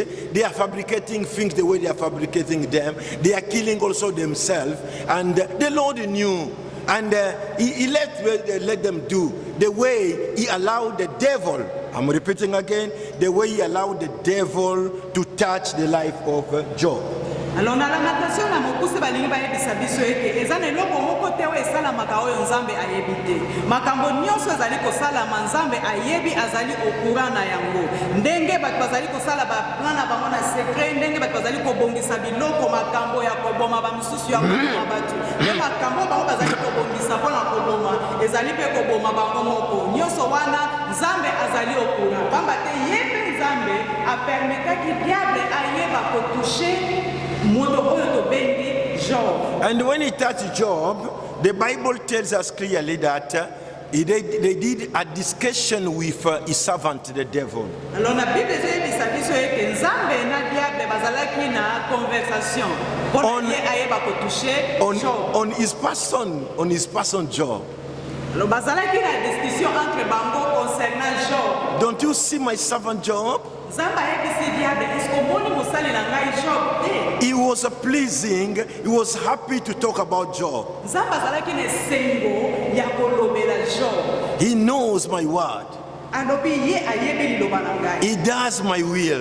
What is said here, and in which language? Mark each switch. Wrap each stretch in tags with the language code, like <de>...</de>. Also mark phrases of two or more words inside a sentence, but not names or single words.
<en>They are fabricating things the way they are fabricating them. They are killing also themselves. And the Lord knew. And he let them do the way he allowed the devil. I'm repeating again, the way he allowed the devil to touch the life of Job.</en> <ln>Alors na lamentation na mokuse balingi bayebisa biso ete eza na eloko moko te oyo esalamaka oyo nzambe ayebi te. Makambo nyonso ezali kosalama nzambe ayebi azali okura na yango. Ndenge bato bazali kosala baplan na bango na secret, ndenge bato bazali kobongisa biloko makambo ya koboma bamisusu ya koboma bato. Nde makambo bango bazali kobongisa mpona koboma ezali mpe koboma bango moko. Nyonso wana nzambe azali okura. Pamba te ye mpe nzambe apermetaki diable ayeba kotouche Job.</ln> <en>And when he touched Job, the Bible tells us clearly that they did a discussion with his servant, the devil.</en> <fr>Alors la Bible dit ça</fr> <ln>biso que nzambe na diable bazalaki na conversation.</ln> <en>On his person Job.</en> <ln>Alors bazalaki na discussion entre bango concernant Job.</ln> <en>Don't you see my servant Job? He was pleasing, he was happy to talk about Job. He knows my word. He does my will.</en>